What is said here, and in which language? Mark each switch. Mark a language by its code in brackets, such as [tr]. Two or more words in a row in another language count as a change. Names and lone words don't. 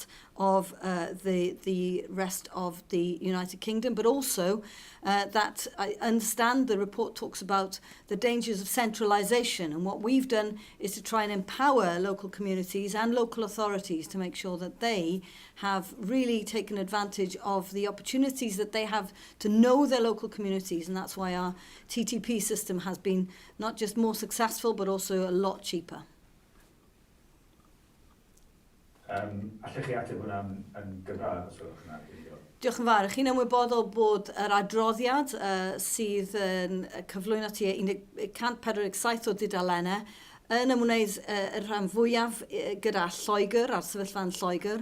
[en] of the rest of the United Kingdom, but also that I understand the report talks about the dangers of centralisation, and what we've done is to try and empower local communities and local authorities to make sure that they have really taken advantage of the opportunities that they have to know their local communities, and that's why our TTP system has been not just more successful but also a lot cheaper. [cy] Allech chi ateb hwnna'n gyfar, os gwelwch yn dda? Diolch yn fawr. Chi'n ymwybodol bod yr adroddiad sydd yn cyflwyno tua 147 o dudalennau yn ymwneud y rhan fwyaf gyda Lloegr a'r sefyllfa'n Lloegr.